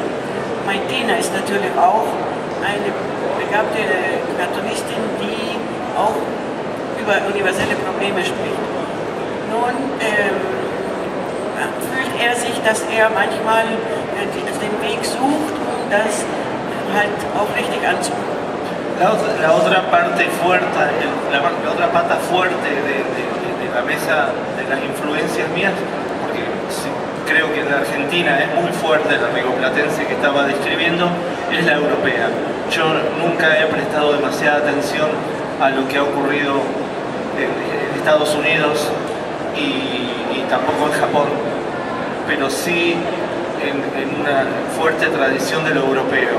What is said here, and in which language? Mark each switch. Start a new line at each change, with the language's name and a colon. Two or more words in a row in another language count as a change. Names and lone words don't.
German: Maitena ist natürlich auch eine begabte Cartoonistin, die auch über universelle Probleme spricht. Nun fühlt er sich, dass er manchmal den Weg sucht, um das halt auch richtig anzunehmen.
Spanish: La otra parte fuerte, la otra pata fuerte de la mesa de las influencias mías, porque creo que en la Argentina es muy fuerte la rigoplatense que estaba describiendo, es la europea. Yo nunca he prestado demasiada atención a lo que ha ocurrido en Estados Unidos y tampoco en Japón, pero sí en una fuerte tradición de lo europeo.